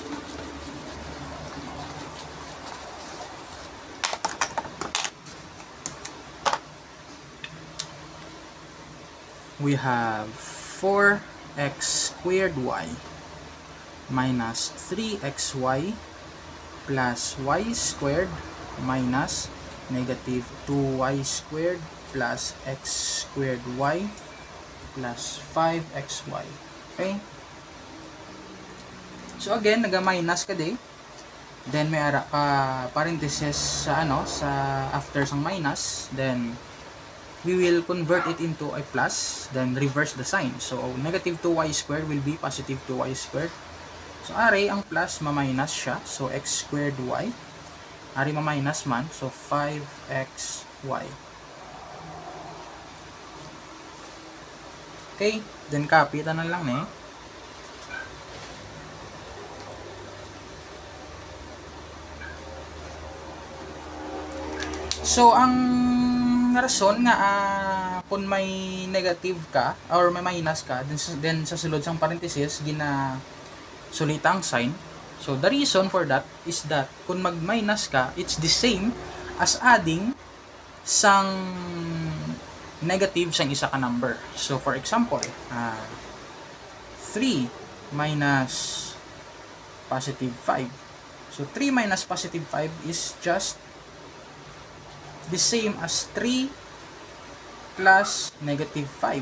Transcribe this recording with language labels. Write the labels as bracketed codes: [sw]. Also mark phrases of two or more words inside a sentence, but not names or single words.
[en] We have 4x squared y minus 3xy plus y squared minus negative 2y squared plus x squared y plus 5xy. Okay? So again, [hil] naga-minus ka di. [en] Then [hil] may ara ka parenthesis sa sa [en] after sang minus, then we will convert it into a plus, then reverse the sign. So, negative 2y squared will be positive 2y squared. So, [hil] ari, ang plus, ma-minus siya. [en] So, x squared y. Ari, [hil] ma-minus man. [en] So, 5xy. Okay. Then, copy. [hil] Tanan lang eh. So, ang rason nga kung may negative ka or may minus ka, then sa sulod sang parenthesis gina sulita ang sign. [en] So the reason for that is that [hil] kung mag-minus ka, [en] it's the same as adding [hil] sang negative sang isa ka [en] number. So for example, 3 minus positive 5. So 3 minus positive 5 is just the same as 3 plus negative 5.